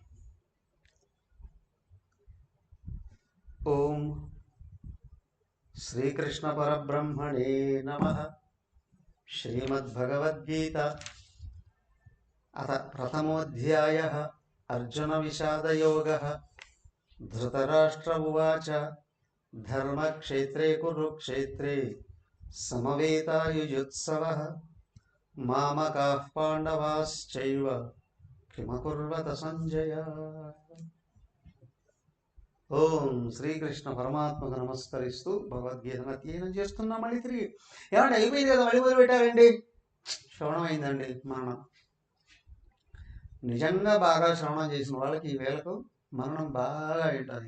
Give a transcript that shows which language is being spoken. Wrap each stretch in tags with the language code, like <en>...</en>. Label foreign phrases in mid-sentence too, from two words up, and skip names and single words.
<sa>ఓం శ్రీకృష్ణ పరబ్రహ్మణే నమః. శ్రీమద్భగవద్గీత అథ ప్రథమోధ్యాయః అర్జున విషాదయోగః. ధృతరాష్ట్ర ఉవాచ ధర్మక్షేత్రే కురుక్షేత్రే సమవేతాయుయుత్సవః మామకాః పాండవాశ్చైవ కిమకుర్వత సంజయ.</sa> <te>ఓం శ్రీకృష్ణ పరమాత్మకు నమస్కరిస్తూ భగవద్గీతను అధ్యయనం చేస్తున్నాం. మళ్ళీ తిరిగి ఏమంటే అయిపోయింది కదా, మళ్ళీ మొదలు పెట్టారండి. శ్రవణం అయిందండి మరణం. నిజంగా బాగా శ్రవణం చేసిన వాళ్ళకి ఈ వేళకు మరణం బాగా ఉంటుంది.</te>